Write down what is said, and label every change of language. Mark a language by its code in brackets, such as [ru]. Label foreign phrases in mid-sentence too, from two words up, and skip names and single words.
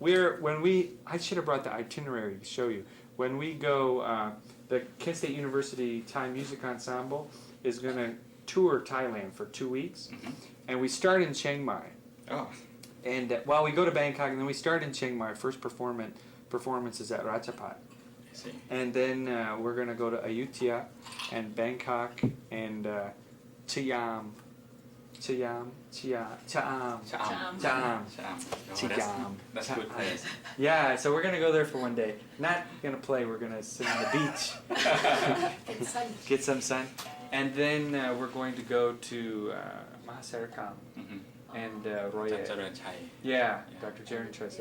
[en] I should have brought the itinerary to show you. When we go, the Kent State University Thai Music Ensemble is going to tour Thailand for 2 weeks. Mhm. And we start in Chiang Mai. Oh. And we go to Bangkok and then we start in Chiang Mai. First performance is at Ratchapat. I see. And then we're going to go to Ayutthaya and Bangkok and Cham. Cham. Cham. Oh, Cham. that's a good place. Yeah, so we're gonna go there for one day. Not gonna play. We're gonna sit on the beach, And sun. get some sun, and then we're going to go to Mahasarakam Mhm. and Roye. Jajaran Chai. Yeah, Yeah. Dr. Jaren Treser.